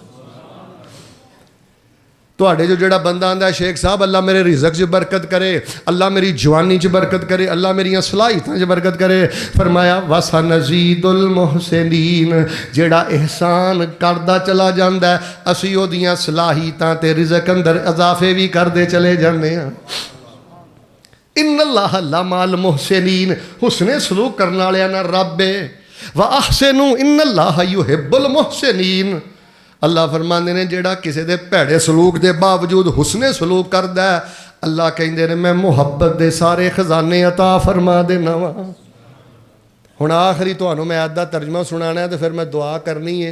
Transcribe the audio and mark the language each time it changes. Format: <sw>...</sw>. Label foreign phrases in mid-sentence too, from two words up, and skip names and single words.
<pa>تہاڈے جو جیہڑا بندہ آندا ہے شیخ صاحب اللہ میرے رزق چ برکت کرے، اللہ میری جوانی چ برکت کرے، اللہ میریاں صلاحیتاں چ برکت کرے، فرمایا</pa> <ar>وسنزيد المحسنين.</ar> <pa>جیہڑا احسان کردا چلا جاندا ہے، اسیں اوہدیاں صلاحیتاں تے رزق اندر اضافے بھی کردے چلے جاندے ہاں.</pa> <ar>إن الله لمع المحسنين,</ar> <pa>حسنِ سلوک کرنے والیاں نال رب ہے.</pa> <ar>وأحسنوا إن الله يحب المحسنين.</ar> <pa>اللہ فرماندے نے جیہڑا کسی دے بھیڑے سلوک کے باوجود حسنِ سلوک کردا ہے، اللہ کہندے نے میں محبت دے سارے خزانے عطا فرما دینا وا. ہُن آخری تہانوں میں ادھا ترجمہ سنانا ہے تو فیر میں دعا کرنی ہے.</pa>